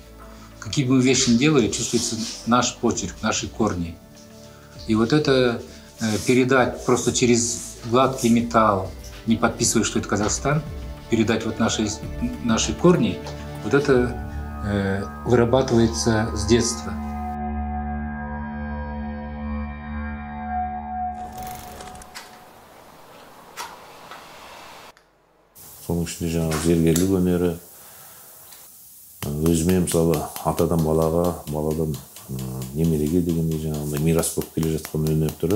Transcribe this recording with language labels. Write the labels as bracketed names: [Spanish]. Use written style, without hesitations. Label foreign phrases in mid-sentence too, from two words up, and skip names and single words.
[Russian] Какие бы мы вещи ни делали, чувствуется наш почерк, наши корни. И вот это передать просто через гладкий металл, не подписывая, что это Казахстан, передать вот наши корни, вот это вырабатывается с детства. [Kazakh] Соның ішінде жаңағы зергерлік өнері, өзіме мысалы атадан балаға, баладан немереге дегендей жаңағындай мирас болып келе жатқан өнер түрі.